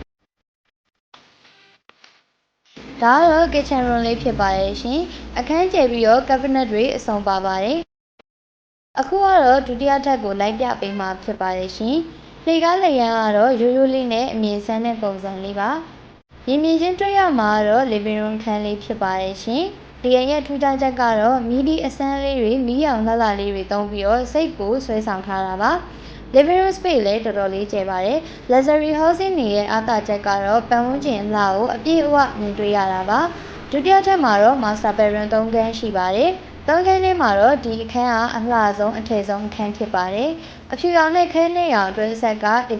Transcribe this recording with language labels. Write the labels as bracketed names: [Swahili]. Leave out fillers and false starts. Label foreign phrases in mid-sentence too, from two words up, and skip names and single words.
[Burmese] ။ဒါကတော့ [English] kitchen room [Burmese] လေးဖြစ်ပါတယ်ရှင်။အခန်းကျယ်ပြီးတော့ cabinet တွေအစုံပါပါတယ်။အခုကတော့ဒုတိယထပ်ကိုလိုက်ပြပေးမှာဖြစ်ပါတယ်ရှင်။လေကားလေရန်ကတော့ရိုးရိုးလေးနဲ့အမြင့်ဆန်းတဲ့ပုံစံလေးပါ။မြင်ချင်းတွေ့ရမှာကတော့ [English] living room [Burmese] အခန်းလေးဖြစ်ပါတယ်ရှင်။ဒီ ရဲ့ထူးခြားချက်ကတော့မီဒီအစမ်းလေးတွေမီးရောင်လှလှလေးတွေသုံးပြီးတော့စိတ်ကိုဆွဲဆောင်ထားတာပါ [English] living room space [Burmese] လည်းတော်တော်လေးကျယ်ပါတယ် [English] luxury housing [Burmese] တွေရဲ့အားသာချက်ကတော့ပတ်ဝန်းကျင်အလားကိုအပြည့်အဝမြင်တွေ့ရတာပါဒု တိယထပ်မှာတော့ [English] master bedroom [Burmese] 3ခန်းရှိပါတယ်သုံးခန်းထဲမှာတော့ဒီအခန်းကအလှဆုံးအထည်ဆုံးအခန်းဖြစ်ပါတယ်အဖြူရောင်နဲ့ခဲနဲ့ရောင်အတွင်းဆက်ကတ